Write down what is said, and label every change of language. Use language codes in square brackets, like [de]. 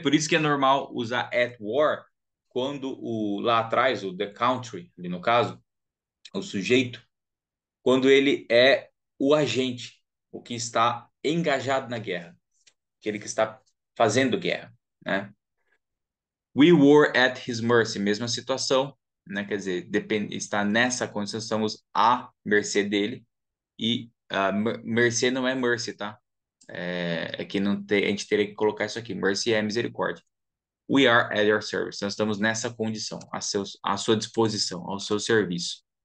[pt] Por isso que é normal usar at war quando lá atrás, o the country, ali no caso, o sujeito, quando ele é o agente, o que está engajado na guerra, aquele que está fazendo guerra, né? [en] We were at his mercy, [pt] mesma situação, né? Quer dizer, está nessa condição, estamos à mercê dele, e mercê não é mercy, tá? É que não tem, a gente teria que colocar isso aqui, mercy é misericórdia. [en] We are at your service, [pt] nós estamos nessa condição, à sua disposição, ao seu serviço.